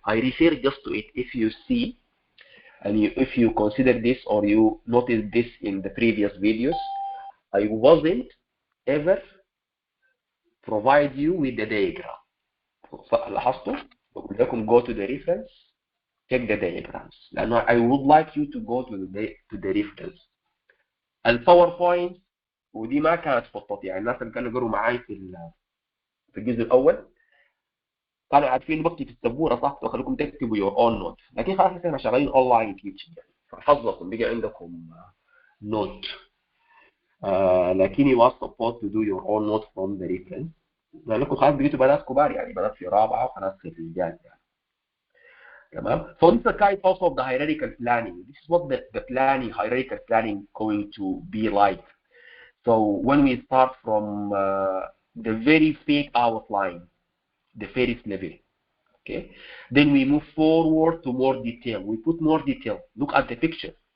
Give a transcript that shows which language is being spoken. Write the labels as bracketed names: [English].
[English] I refer just to it. If you see, and if you consider this or you notice this in the previous videos, I wasn't ever provide you with the diagram. [Arabic] لاحظتوا؟ بقول لكم [English] go to the reference, check the diagrams. لأنه I would like you to go to the reference. [Arabic] الباوربوينت ودي ما كانت خطتي، يعني الناس اللي كانوا يقروا معاي في الجزء الأول كانوا عارفين بكتب في السبوره صح، وخليكم تكتبوا [English] your own notes، [Arabic] لكن خلاص احنا شغالين اونلاين تيتشنج يعني فحظكم بقى عندكم نوت. لكن [English] you are supposed to do your own note from the reference، [Arabic] لانكم خلاص بقيتوا بنات كبار يعني بنات في رابعه وخلاص في الرجال يعني. تمام. [English] So this is a kind also of the hierarchical planning. This is what the planning, hierarchical planning going to be like. So when we start from the very fake outline, the first level. Okay, then we move forward to more detail. We put more detail. Look at the picture.